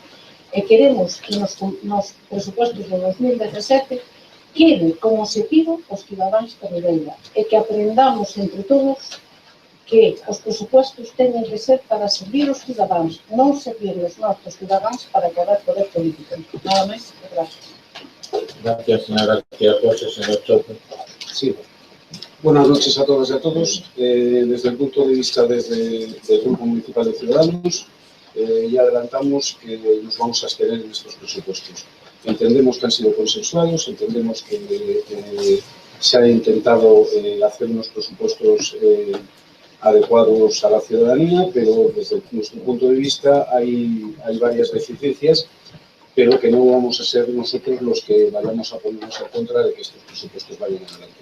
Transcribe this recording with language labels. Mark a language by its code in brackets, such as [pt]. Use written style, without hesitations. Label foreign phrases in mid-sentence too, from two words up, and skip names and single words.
[gl] E queremos que nos presupuestos de 2017 quede como se pido os cidadáns de Ribeira e que aprendamos entre todos que os presupuestos teñen que ser para servir os cidadáns, non servir os nossos cidadáns para quedar poder político. Nada máis, gracias. [es] Gracias, señora García José, señor Chope. Sí. Buenas noches a todas y a todos. Desde el punto de vista del Grupo Municipal de Ciudadanos, ya adelantamos que nos vamos a abstener en estos presupuestos. Entendemos que han sido consensuados, entendemos que se ha intentado hacer unos presupuestos adecuados a la ciudadanía, pero desde nuestro punto de vista hay varias deficiencias, pero que no vamos a ser nosotros los que vayamos a ponernos en contra de que estos presupuestos vayan adelante.